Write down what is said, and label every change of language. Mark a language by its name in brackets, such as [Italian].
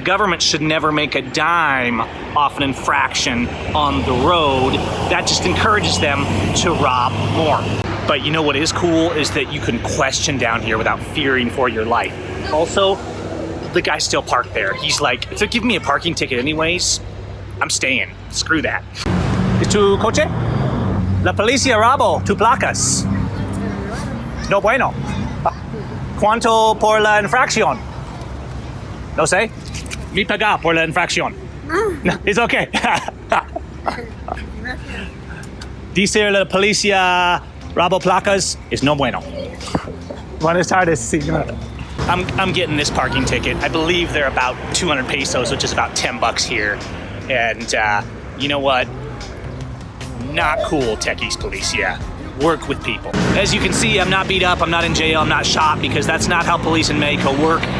[English] The government should never make a dime off an infraction on the road. That just encourages them to rob more. But you know what is cool is that you can question down here without fearing for your life. Also, the guy still parked there. He's like, if they're giving me a parking ticket anyways, I'm staying. Screw that. [Spanish] ¿Es tu coche? La policía robó tu placas. No bueno. ¿Cuánto por la infracción? No sé. Mi paga por la infracción. No, [English] it's okay. [Spanish] Dice la policía robó placas is no bueno. Buenas tardes, señor. [English] I'm getting this parking ticket. I believe they're about 200 pesos, which is about 10 bucks here. And you know what? Not cool, Techies Policia. Work with people. As you can see, I'm not beat up, I'm not in jail, I'm not shot, because that's not how police in Mexico work.